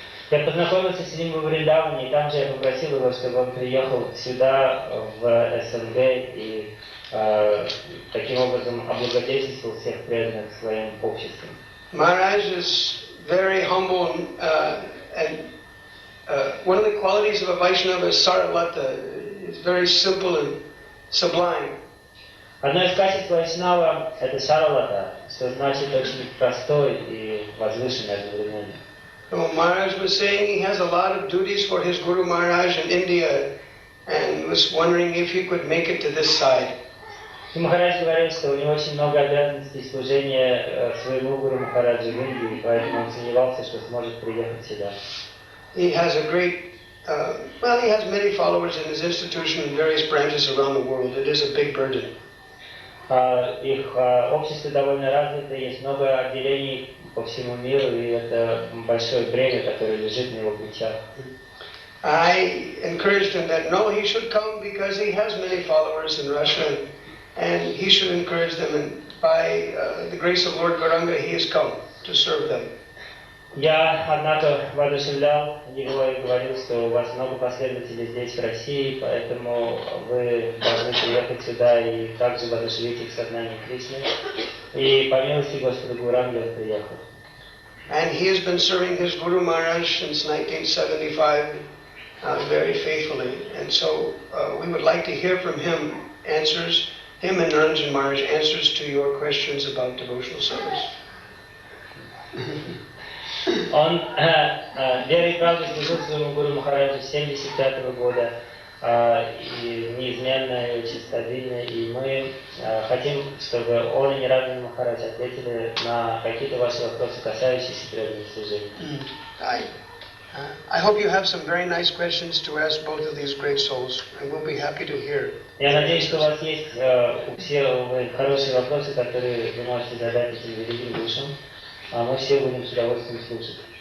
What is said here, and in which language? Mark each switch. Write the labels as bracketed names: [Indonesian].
[Russian] Я познакомился с ним во Вриндаване, и там же я попросил его, чтобы он приехал сюда, в СНГ, и таким образом облагодетельствовал всех преданных своим обществом. [English] Maharaj is very humble and one of the qualities of a Vaishnava is saralata. It's very simple and sublime. [Russian] Одно из качеств Вайшнава – это саралата, что значит очень простой и возвышенный одновременно. [English] So Maharaj was saying he has a lot of duties for his Guru Maharaj in India and was wondering if he could make it to this side. [Russian] И Махарадж говорил, что у него очень много обязанностей служения своему Гуру Махараджу в Индии, поэтому он сомневался, что сможет приехать сюда. [English] He has a great he has many followers in his institution in various branches around the world. It is a big burden. [Russian] Их общество довольно развито, есть много отделений по всему миру, и это большое бремя, которое лежит на его плечах. [English] I encouraged him that no, he should come because he has many followers in Russia, and he should encourage them. And by the grace of Lord Gauranga, he has come to serve them. [Russian] Я, однако, воодушевлял его и говорил, что у вас много последователей здесь, в России, поэтому вы должны приехать сюда и также воодушевить их сознание Кришны. И по милости Господа Гауранги он приехал. [English] And he has been serving his Guru Maharaj since 1975 very faithfully. And so we would like to hear from him him and Naranjan Maharaj answers to your questions about devotional service. [Russian] Он верой и правдой служил своему Гуру Махараджу с 1975 года, и неизменно, и очень стабильно, и мы хотим, чтобы он и Ниранджан Махарадж ответили на какие-то ваши вопросы, касающиеся преданного служения. [English] I hope you have some very nice questions to ask both of these great souls, and we'll be happy to hear. [Russian] Я надеюсь, что у вас есть у всех хорошие вопросы, которые вы можете задать этим великим душам. А мы все будем с удовольствием слушать.